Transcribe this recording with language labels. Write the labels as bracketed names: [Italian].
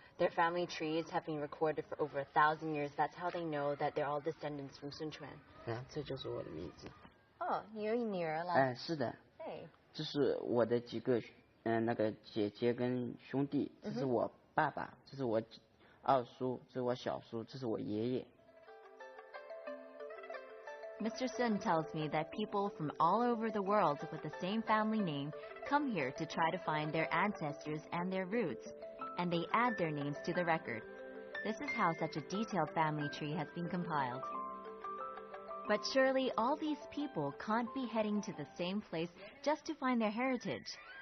[English] Their family trees have been recorded for over 1,000 years. That's how they know that they're all descendants from Sun Quan. [Chinese] 这就是我的名字。哦，你有女儿了？是的。哎。这是我的几个那个姐姐跟兄弟，这是我爸爸，这是我二叔，这是我小叔，这是我爷爷。 [English] Mr. Sun tells me that people from all over the world with the same family name come here to try to find their ancestors and their roots, and they add their names to the record. This is how such a detailed family tree has been compiled. But surely all these people can't be heading to the same place just to find their heritage.